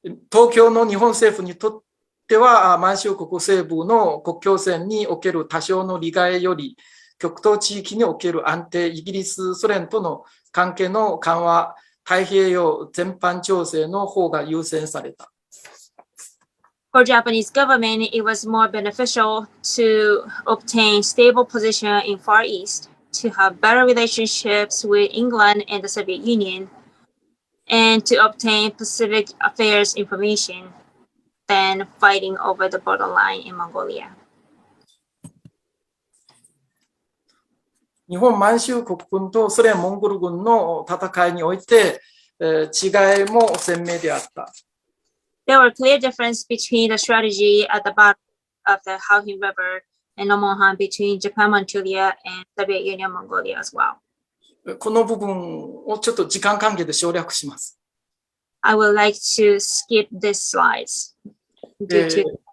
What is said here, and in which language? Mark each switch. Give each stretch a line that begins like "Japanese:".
Japanese: 東京の日本政府にとっては満州国西部の国境線における多少の利害より極東地域における安定、イギリス、ソ連との関係の緩和、太平洋全般調整の方が優先された。
English: For Japanese government, it was more beneficial to obtain stable position in Far East, to have better relationships with England and the Soviet Union, and to obtain Pacific affairs information than fighting over the borderline in Mongolia.
Japanese: 日本満州国軍とソ連モンゴル軍の戦いにおいて、違いも鮮明であった。
English: There were clear difference between the strategy at the Battle of the Khalkhyn River and Nomonhan between Japan, Manchuria, and Soviet Union, Mongolia as well.
Japanese: この部分をちょっと時間関係で省略します。
English: I would like to skip these slides due to